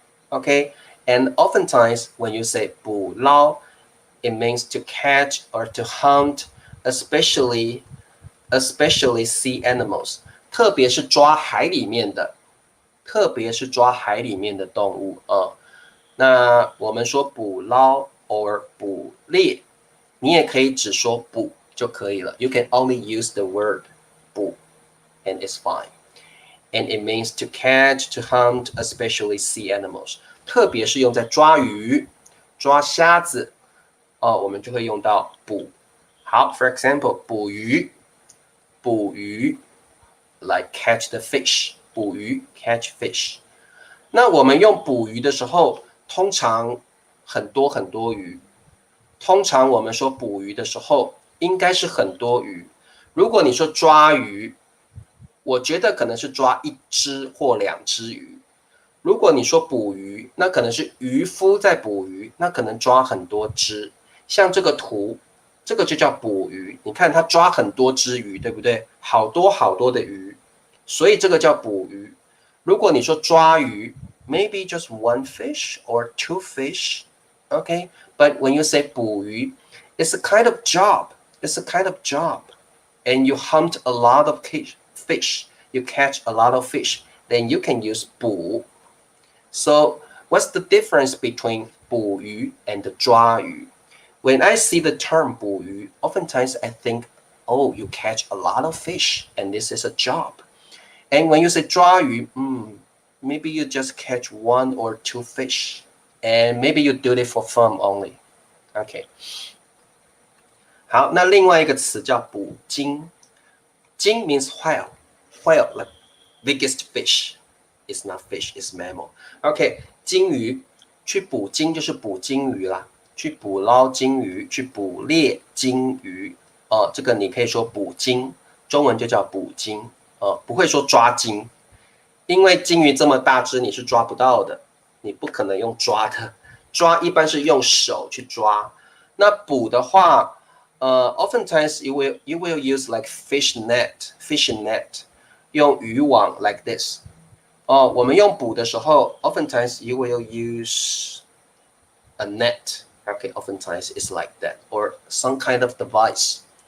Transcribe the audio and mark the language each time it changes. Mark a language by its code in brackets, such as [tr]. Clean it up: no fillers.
[en] OK，and oftentimes when you say 捕捞，it means to catch or to hunt，especially sea animals， [zh] 特别是抓海里面的，动物那我们说捕捞 or 捕猎，你也可以只说捕就可以了。 [en] You can only use the word 捕 and it's fine. And it means to catch, to hunt, especially sea animals. [zh] 特别是用在抓鱼、抓虾子我们就会用到捕。 [en] 好 ，for example， 捕鱼 like catch the fish， 捕鱼 catch fish。 [zh] 那我们用捕鱼的时候，通常很多鱼。通常我们说捕鱼的时候，应该是很多鱼。如果你说抓鱼，我觉得可能是抓1只或2只鱼。如果你说捕鱼，那可能是渔夫在捕鱼，那可能抓很多只。像这个图，这个就叫捕鱼。你看他抓很多只鱼，对不对？好多的鱼，所以这个叫捕鱼。如果你说抓鱼 [en] ，maybe just 1 fish or 2 fish, okay? But when you say 捕鱼 it's a kind of job. It's a kind of job. And you hunt a lot of fish. You catch a lot of fish. Then you can use 捕.So what's the difference between 捕鱼 and 抓鱼? When I see the term 捕鱼, oftentimes I think, oh, you catch a lot of fish and this is a job. And when you say 抓鱼, maybe you just catch 1 or 2 fish. And maybe you do it for fun only. Okay. [zh] 好，那另外一个词叫捕鲸。 [en] 鲸 means whale. Whale, like biggest fish. It's not fish, it's mammal. [zh] OK， 鲸鱼去捕鲸就是捕鲸鱼啦，去捕捞鲸鱼，去捕猎鲸鱼这个你可以说捕鲸，中文就叫捕鲸不会说抓鲸，因为鲸鱼这么大只你是抓不到的，你不可能用抓的，抓一般是用手去抓。那捕的话 [en] oftentimes you will use like fishing net， [zh] 用渔网 [en] like this。 [zh] 我们用捕的时候 [en] oftentimes you will use a net. Okay, oftentimes it's like that or some kind of device.